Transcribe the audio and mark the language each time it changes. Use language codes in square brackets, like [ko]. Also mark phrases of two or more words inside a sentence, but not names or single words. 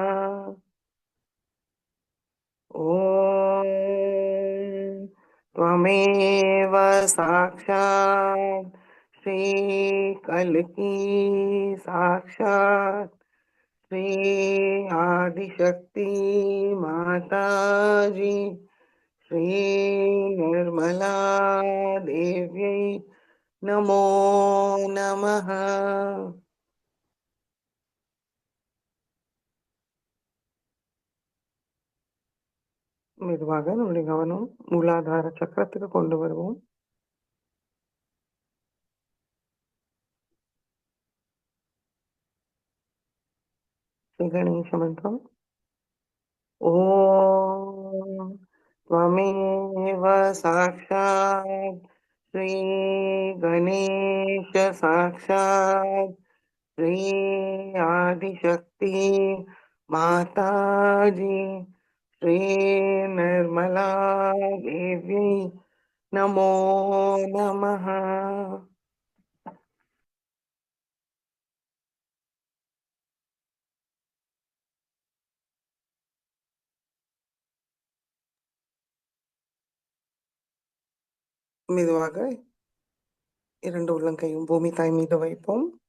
[sa] ॐ त्वमेव साक्षात् श्रीकल्की साक्षात् श्री आदिशक्ति माताजी श्री निर्मला देव्यै नमो नमः. [ta] மெதுவாக நம்முடைய கவனம் மூலாதார சக்கரத்துக்கு கொண்டு வருவோம். ஸ்ரீ கணேச மந்திரம். [sa] ஓம் त्वमेव साक्षात् श्री गणेश साक्षात् श्री आदिशक्ति माताजी श्री निर्मला देवी नमो नमः. [ta] மெதுவாக இரண்டு உள்ளங்கையும் பூமி தாய் மீது வைப்போம்.